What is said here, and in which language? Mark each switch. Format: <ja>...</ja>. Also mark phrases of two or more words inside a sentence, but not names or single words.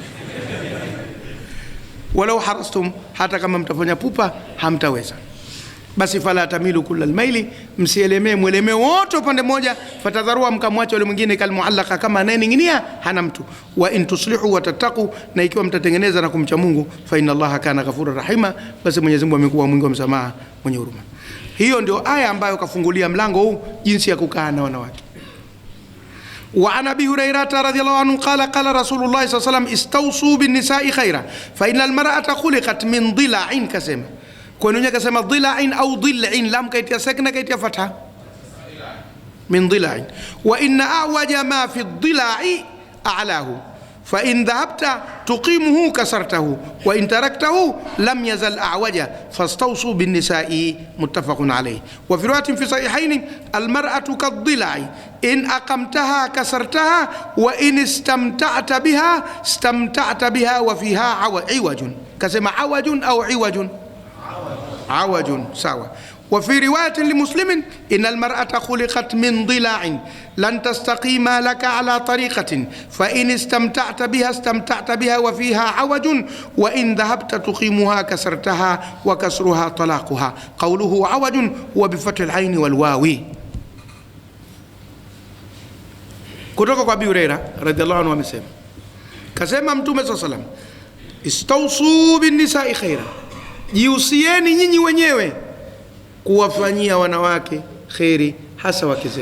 <ar>ولو حرصتم,</ar> <sw>hata kama mtafanya pupa hamtaweza. Basi</sw> <ar>فلا تميلوا كل الميل,</ar> <sw>msielemee mwelemeo wote upande mmoja. Fatadharua, mkamwacha yule mwingine, kalmuallaka, kama anayening'inia hana mtu.</sw> <ar>وإن تصلحوا وتتقوا,</ar> <sw>na ikiwa mtatengeneza na kumcha Mungu,</sw> <ar>فإن الله كان غفورا رحيما,</ar> <sw>basi Mwenyezi Mungu amekuwa mwingi wa msamaha, mwenye huruma. Hiyo ndio aya ambayo kafungulia mlango huu, jinsi ya kukaa na wanawake.</sw> <ar>وعن أبي هريرة رضي الله عنه قال قال رسول الله صلى الله عليه وسلم استوصوا بالنساء خيرا فإن المرأة خلقت من ضلع,</ar> <sw>kasema kwa nini kasema dhila'in au dhil'in, lam kaitia sakna kaitia fatha,</sw> <ar>من ضلع. وإن أعوج ما في الضلع أعلاه فإن ذهبت تقيمه كسرته وإن تركته لم يزل أعوج فاستوصوا بالنساء، متفق عليه. وفي رواية في الصحيحين المرأة كالضلع إن أقمتها كسرتها وإن استمتعت بها وفيها عوج, kasema awajun au 'iwajun, awajun, sawa. وفي رواية لمسلم إن المرأة خلقت من ضلاع لن تستقيم لك على طريقة فإن استمتعت بها وفيها عوج وإن ذهبت تقيمها كسرتها وكسرها طلاقها. قوله عوج وبفتح العين والواو.</ar> <sw>kutoka kwa Abi Hurairah</sw> <ar>رضي الله عنه</ar> <sw>amesema, kasema Mtume</sw> <ar>صلى الله عليه وسلم, استوصوا بالنساء خيرا,</ar> <sw>jiusieni nyinyi wenyewe kuwafanyia wanawake kheri, hasa wake zenu.</sw>